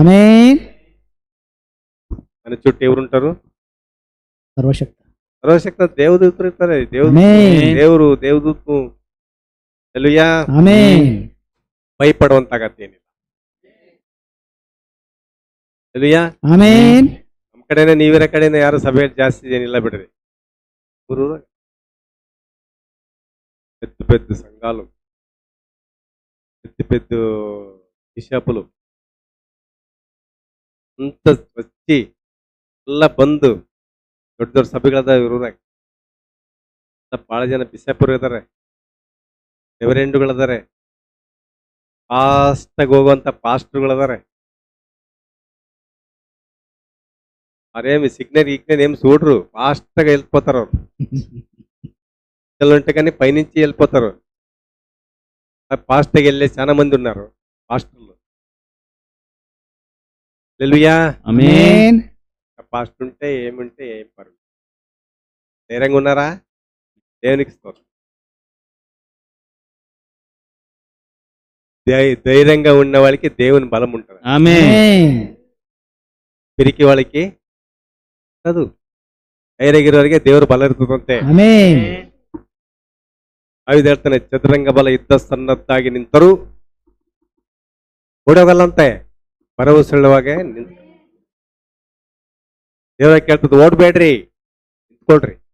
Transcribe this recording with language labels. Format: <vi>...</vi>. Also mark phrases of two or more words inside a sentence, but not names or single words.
<kn>ನನ್ನ ಚುಟ್ಟಿ ఎవరుంటారు? ಸರ್ವಶಕ್ತ ದೇವದೂತರು ಇರ್ತಾರೆ. ದೇವರು ದೇವದೂತರು ಹಲ್ಲೆಲೂಯಾ. ಭಯಪಡುವಂತಾಗತ್ತೇನಿಲ್ಲ. ಹಲ್ಲೆಲೂಯಾ. ನಮ್ಮ ಕಡೆನೆ, ನೀವಿರ ಕಡೆನೆ ಯಾರು ಸಭೆ ಜಾಸ್ತಿ ಏನಿಲ್ಲ ಬಿಡ್ರಿ.</kn> <te>పెద్ద పెద్ద సంఘాలు, పెద్ద పెద్ద బిషపులు</te> <kn>ಅಂತ వచ్చి ಎಲ್ಲ ಬಂದು ದೊಡ್ಡ ದೊಡ್ಡ ಸಭೆಗಳದ ಇವ್ರಾಗ ಬಹಳ ಜನ ಬಿಷಪರು ಇದಾರೆ, ರೆವರೆಂಡುಗಳಿದಾರೆ, ಫಾಸ್ಟಾಗಿ ಹೋಗುವಂತ ಪಾಸ್ಟರ್ಗಳಿದಾರೆ.</kn> <te>అరేమి సిగ్నల్ ఏం చూడరు, ఫాస్ట్గా వెళ్ళిపోతారు. ಅವರು ఉంటే కానీ పైనుంచి వెళ్ళిపోతారు. ఫాస్ట్గా వెళ్ళే చాలా మంది ఉన్నారు పాస్టర్లు. హల్లెలూయా. ఫాస్ట్ ఉంటే ఏముంటే ఏం పర్లేదు. ధైర్యంగా ఉన్నారా? దేవునికి స్తోత్రం. ధైర్యంగా ఉన్న వాళ్ళకి దేవుని బలం ఉంటుంది. పిరికి వాళ్ళకి</te> <kn>ಅದು ಧೈರ್ಯಗಿರೋರಿಗೆ ದೇವರು ಬಲ ಇರ್ತದಂತೆ. ಆಯುಧ ಹೇಳ್ತಾನೆ, ಚದುರಂಗ ಬಲ ಇದ್ದ ಸನ್ನದ್ದಾಗಿ ನಿಂತರೂ ಓಡೋಗಲ್ಲಂತೆ, ಭರವಸೆಳುವಾಗೆ ನಿಂತ. ದೇವರ ಕೇಳ್ತದ, ಓಡ್ಬೇಡ್ರಿ, ನಿಂತ್ಕೊಳ್ರಿ.</kn>